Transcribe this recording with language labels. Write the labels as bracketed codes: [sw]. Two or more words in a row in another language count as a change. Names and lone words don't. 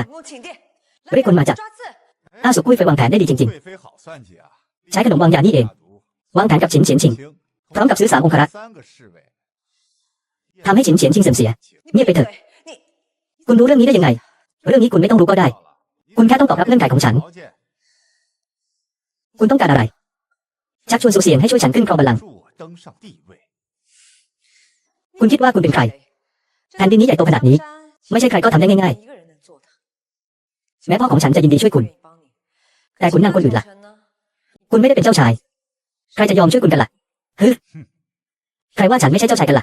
[zh] 公请殿， [th] เรียกคนมาจับ [zh] 抓刺。 [th] อ้าสุกุ้ยไฟวางแผนได้ดีจริง [zh] 贵妃好算计啊！ [th] ๆ ใช้ขนมวางยานี่เอง วางแผนกับฉินเฉียนชิง พร้อมกับซื้อ3องครักษ์ [zh] 3 个侍卫， [th] ทำให้ฉินเฉียนชิงเสื่อมเสีย [zh] 你 [th] เงียบไปเถอะ [zh] 你 [th] คุณรู้เรื่องนี้ได้ยังไง เรื่องนี้คุณไม่ต้องรู้ก็ได้ คุณแค่ต้องตอบรับเงื่อนไขของฉัน [zh] 条件 [th] คุณต้องการอะไร ชักชวนสูเสียงให้ช่วยฉันขึ้นครองบัลลังก์ [zh] 助我登上帝位。 [th] คุณคิดว่าคุณเป็นใคร แผ่นดินนี้ใหญ่โตขนาดนี้ ไม่ใช่ใครก็ทำได้ง่าย [zh] 一个人能做的。 [th] แม้พ่อของฉันจะยินดีช่วยคุณแต่ขุนนางคนอื่นล่ะคุณไม่ได้เป็นเจ้าชายใครจะยอมช่วยคุณกันล่ะฮึใครว่าฉันไม่ใช่เจ้าชายกันล่ะ